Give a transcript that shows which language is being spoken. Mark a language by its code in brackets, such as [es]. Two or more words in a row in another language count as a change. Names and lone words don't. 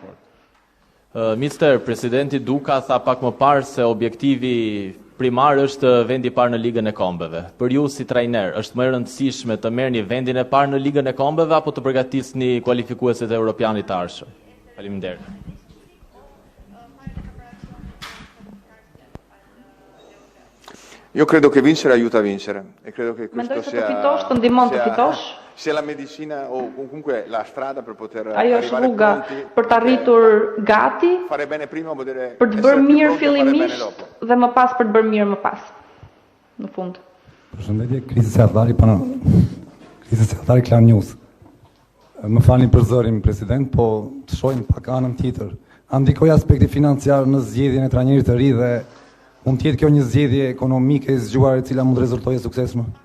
[sq] Mister, presidenti Duka tha pak më parë se objektivi primar është vendi i parë në Ligën e Kombeve. Për ju si trajner, është më e rëndësishme të merrni vendin e parë në Ligën e Kombeve apo të përgatisni kualifikuesit e europianit të ardhshëm? Faleminderit. [it] Io credo che vincere aiuta a vincere e credo che questo sia la medicina o comunque la strada per poter arrivare pronti [sq] per të arritur gati, [it] fare bene prima vuol dire [sq] për të bërë mirë fillimisht dhe më pas për të bërë mirë më pas. Në fund. Përshëndetje, Krisi Sardari, Krisi Sardari Klan News. Më falni për zërin, president, po të shojmë pak anën tjetër. A ndikoj aspekti financiar në zgjedhjen e trajnerit të ri dhe mund tjetë kjo një zgjedhje ekonomike e zgjuar e cila mund rezultojë suksesshme?